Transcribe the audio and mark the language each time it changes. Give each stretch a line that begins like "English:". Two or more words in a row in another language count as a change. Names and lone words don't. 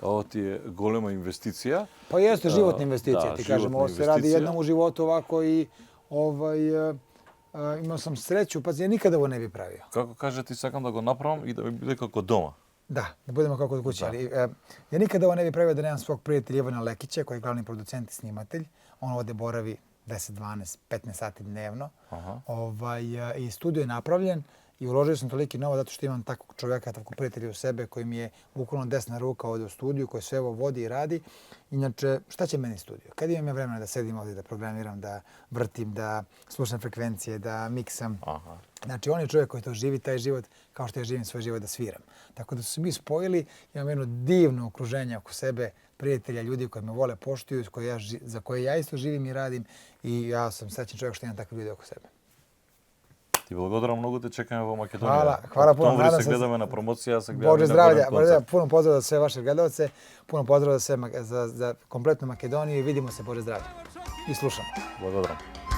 Serbian: Ovo ti je golema investicija. Pa jeste životna investicija, da, ti kažem, životna ovo se radi investicija. jednom u životu ovako i imao sam sreću, pa ja nikada ovo ne bi pravio.
Macedonian: Како кажа ти сакам да го направам и да ми биде како дома.
Serbian: Da, da budemo kako od kuće. Ali, ja nikada ovo ne bi pravio da nemam svog prijatelja Ivana Lekića, koji je glavni producent i snimatelj. On ovdje boravi 10, 12, 15 sati dnevno. I studio je napravljen i uložio sam toliki novac zato što imam takvog čovjeka, takvog prijatelja u sebe koji mi je bukvalno desna ruka ovdje u studiju, koji sve ovo vodi i radi. Inače, šta će meni studio? Kad imam ja vremena da sedim ovdje, da programiram, da vrtim, da slušam frekvencije, da miksam. Znači, on je čovjek koji to živi, taj život, kao što ja živim svoj život da sviram. Tako da su se mi spojili, imam jedno divno okruženje oko sebe, prijatelja, ljudi koji me vole, poštuju, za koje ja isto živim i radim i ja sam srećan čovjek što imam takve ljudi oko sebe.
Macedonian: Ти благодарам многу, те чекаме во Македонија.
Serbian: Hvala puno.
Macedonian: Октомври
Serbian: Nadam
Macedonian: се
Serbian: se-
Macedonian: гледаме на промоција, ја се гледаме
Serbian: Bože
Macedonian: на
Serbian: zdravlja,
Macedonian: голем концерт.
Serbian: puno pozdrava za sve vaše gledalce, puno pozdrava za kompletnu Makedoniju i vidimo se, Bože zdravlja. I slušamo.
Macedonian: Благодарам.